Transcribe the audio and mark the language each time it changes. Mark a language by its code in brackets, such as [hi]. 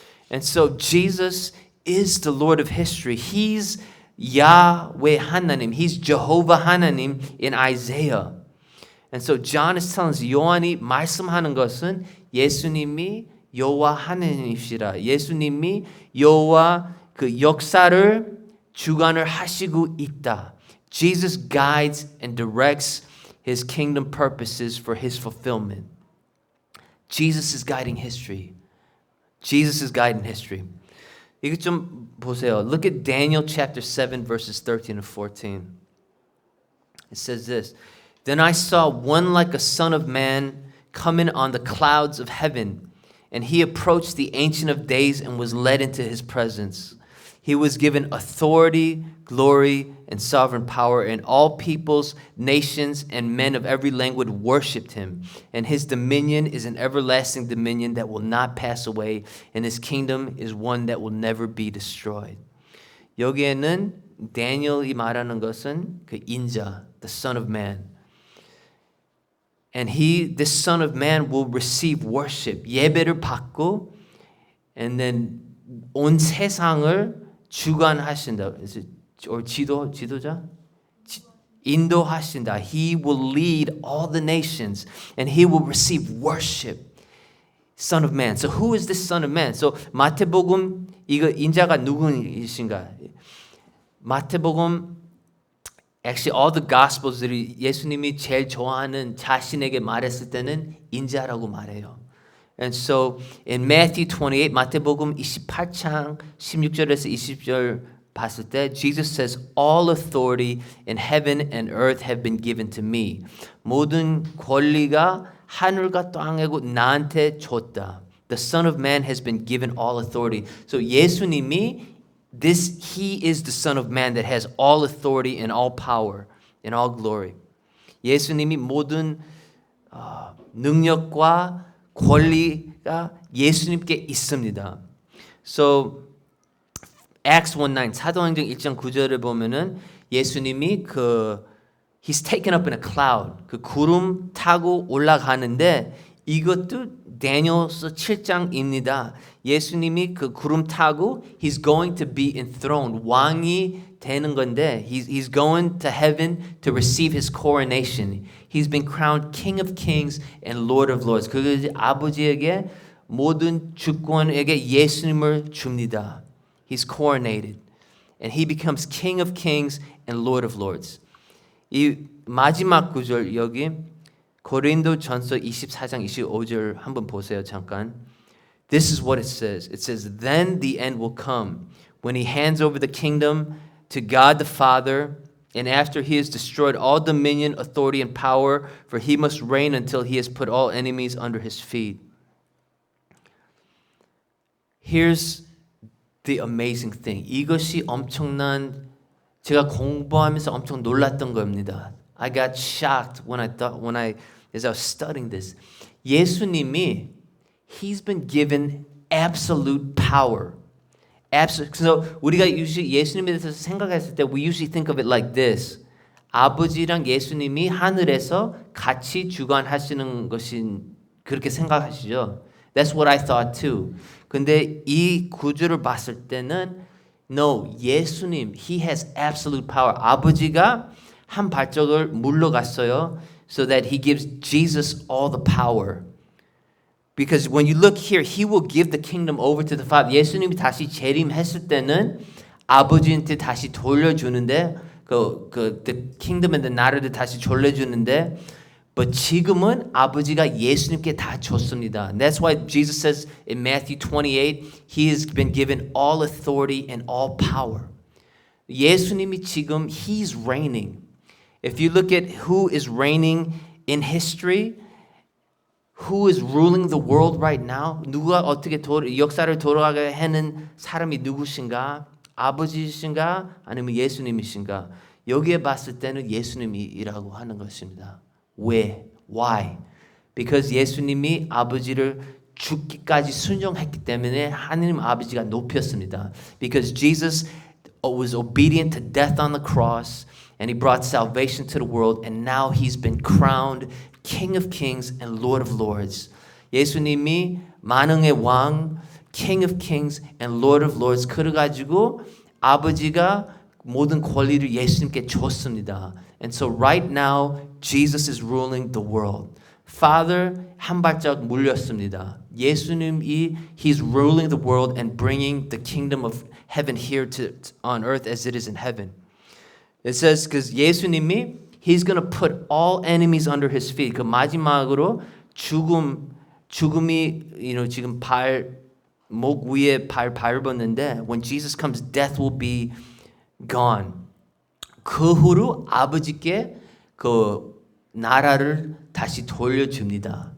[en] And so Jesus is the Lord of history. He's Yahweh 하나님. He's Jehovah 하나님 in Isaiah. And so John is telling us [ko] 요한이 말씀하는 것은 예수님이 여호와 하나님이시라. 예수님이 여호와 그 역사를 주관을 하시고 있다. [en] Jesus guides and directs his kingdom purposes for his fulfillment. Jesus is guiding history. Jesus is guiding history. [ko] 이거 좀 보세요. [en] Look at Daniel chapter 7 verses 13 and 14. It says this. Then I saw one like a son of man coming on the clouds of heaven, and he approached the Ancient of Days and was led into his presence. He was given authority, glory, and sovereign power, and all peoples, nations, and men of every language worshipped him. And his dominion is an everlasting dominion that will not pass away, and his kingdom is one that will never be destroyed. [ko] 여기에는 다니엘이 말하는 것은 그 인자, [en] the Son of Man. And this Son of Man will receive worship, [ko] 예배를 받고, [en] and then [ko] 온 세상을 주관하신다. or 지도자? 인도하신다. [en] He will lead all the nations and he will receive worship. Son of Man. So who is this Son of Man? [ko] So 마태복음 이거 인자가 누구이신가? 마태복음 actually all the gospels들이 예수님이 제일 좋아하는 자신에게 말했을 때는 인자라고 말해요. [en] And so in Matthew 28, [ko] 마태복음 28장 16절에서 20절 봤을 때 [en] Jesus says, all authority in heaven and earth have been given to me. [ko] 모든 권리가 하늘과 땅에고 나한테 줬다. [en] The Son of Man has been given all authority. So 예수님이 he is the Son of Man that has all authority and all power and all glory. [ko] 예수님이 모든 능력과 권리가 예수님께 있습니다. So Acts 1:9 사도행전 1장 9절을 보면은 예수님이 [en] he's taken up in a cloud [ko] 그 구름 타고 올라가는데 이것도 다니엘서 7장입니다. 예수님이 그 구름 타고 [en] he's going to be enthroned [ko] 왕이 되는 건데 [en] he's going to heaven to receive his coronation. He's been crowned King of Kings and Lord of Lords. [ko] 그 아버지에게 모든 주권에게 예수님을 줍니다. [en] He's coronated and he becomes King of Kings and Lord of Lords. [ko] 이 마지막 구절 여기 고린도전서 24장 25절 한번 보세요 잠깐. [en] This is what it says. It says, then the end will come when he hands over the kingdom to God the Father, and after he has destroyed all dominion, authority, and power, for he must reign until he has put all enemies under his feet. Here's the amazing thing. [ko] 이것이 엄청난 제가 공부하면서 엄청 놀랐던 겁니다. [en] I got shocked as I was studying this. 예수님이 He's been given absolute power. [ko] 그래서 우리가 [en] usually [ko] 예수님에 대해서 생각했을 때 [en] we usually think of it like this. [ko] 아버지랑 예수님이 하늘에서 같이 주관하시는 것인 그렇게 생각하시죠. [en] That's what I thought too. [ko] 근데 이 구조를 봤을 때는 no, 예수님, [en] He has absolute power. [ko] 아버지가 한 발짝을 물러갔어요. [en] So that He gives Jesus all the power. Because when you look here, He will give the kingdom over to the Father. [ko] 예수님이 다시 재림했을 때는 아버지한테 다시 돌려주는데 [en] the kingdom and the [ko] 나라를 다시 돌려주는데 but 지금은 아버지가 예수님께 다 줬습니다. [en] And that's why Jesus says in Matthew 28, He has been given all authority and all power. [ko] 예수님이 지금 [en] He's reigning. If you look at who is reigning in history, who is ruling the world right now? [ko] 누가 어떻게 역사를 돌아가게 하는 사람이 누구신가? 아버지이신가? 아니면 예수님이신가? 여기에 봤을 때는 예수님이라고 하는 것입니다. 왜? Why? Because 예수님이 아버지를 죽기까지 순종했기 때문에 하나님 아버지가 높였습니다. [en] Because Jesus was obedient to death on the cross and He brought salvation to the world and now He's been crowned King of Kings and Lord of Lords. [ko] 예수님이 만왕의 왕, [en] King of Kings and Lord of Lords [ko] 그래가지고 아버지가 모든 권리를 예수님께 줬습니다. [en] And so right now Jesus is ruling the world. [ko] Father 한 발짝 물렸습니다. [en] 예수님이 He's ruling the world and bringing the kingdom of heaven here on earth as it is in heaven. It says because 예수님이 He's going to put all enemies under His feet. [ko] 그 마지막으로 죽음이 지금 목 위에 발 밟았는데 [en] when Jesus comes, death will be gone. [ko] 그 후로 아버지께 그 나라를 다시 돌려줍니다.